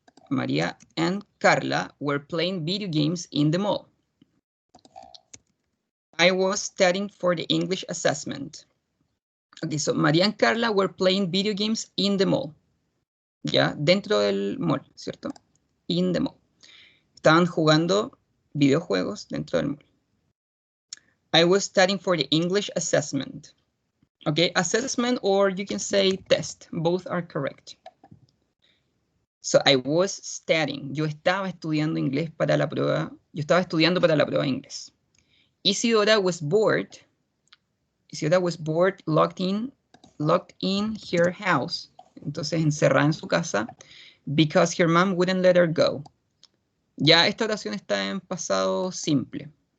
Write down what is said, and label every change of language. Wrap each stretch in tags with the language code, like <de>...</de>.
<en>María and Carla were playing video games in the mall. I was studying for the English assessment. Okay, so María and Carla were playing video games in the mall.</en> <es>Ya, dentro del mall, ¿cierto?</es> <en>In the mall.</en> <es>Estaban jugando videojuegos dentro del mall.</es> <en>I was studying for the English assessment. Okay, assessment, or you can say test. Both are correct. So I was studying.</en> <es>Yo estaba estudiando inglés para la prueba. Yo estaba estudiando para la prueba de inglés.</es> <en>Isidora was bored. Isidora was bored, locked in her house.</en> <es>Entonces encerrada en su casa,</es> <en>because her mom wouldn't let her go.</en> <es>Ya esta oración está en pasado simple.</es>